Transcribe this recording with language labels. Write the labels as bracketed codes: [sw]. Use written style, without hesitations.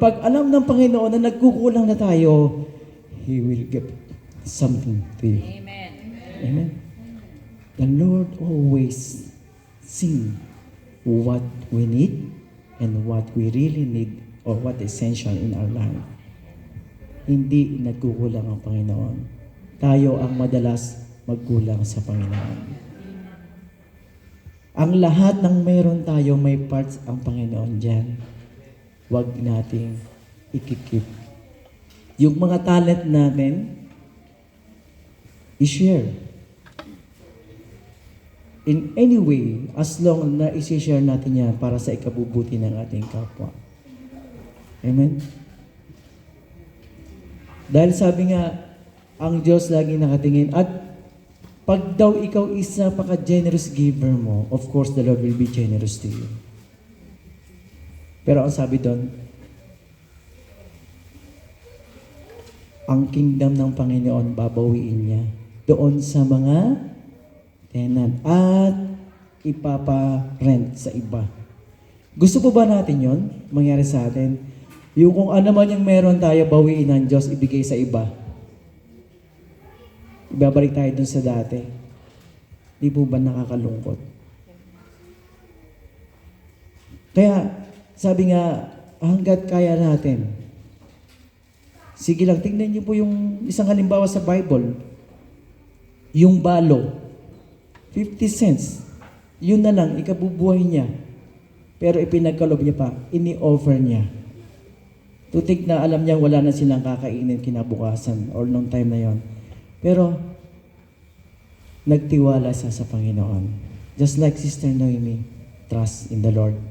[tl] Pag alam ng Panginoon na nagkukulang na tayo, [en] He will give something to you. Amen. Amen. The Lord always see what we need and what we really need or what is essential in our life. [tl] Hindi nagkukulang ang Panginoon. Tayo ang madalas magkulang sa Panginoon. Ang lahat ng mayroon tayo, may parts ang Panginoon dyan. Huwag nating ikikip. Yung mga talent natin, i-share. [en] In any way, as long [tl] na i-share natin yan para sa ikabubuti ng ating kapwa. Amen? Dahil sabi nga, ang Diyos lagi nakatingin. At pag daw ikaw [en] is napaka-generous giver mo, of course, the Lord will be generous to you. [tl] Pero ang sabi doon, ang kingdom ng Panginoon, babawiin niya doon sa mga tenant at ipapa-rent sa iba. Gusto po ba natin yon mangyari sa atin? Yung kung ano man yung meron tayo, bawiin ng Diyos, ibigay sa iba. Ibabalik tayo dun sa dati. Di po ba nakakalungkot? Kaya, sabi nga, hanggat kaya natin, sige lang, tingnan niyo po yung isang halimbawa sa Bible. Yung balo, 50 cents. Yun na lang, ikabubuhay niya. Pero ipinagkalob niya pa, ini-offer niya. Tutik na alam niya wala na silang kakainin kinabukasan or nung time na yon. Pero, nagtiwala siya sa Panginoon. [en] Just like Sister Noemi, trust in the Lord.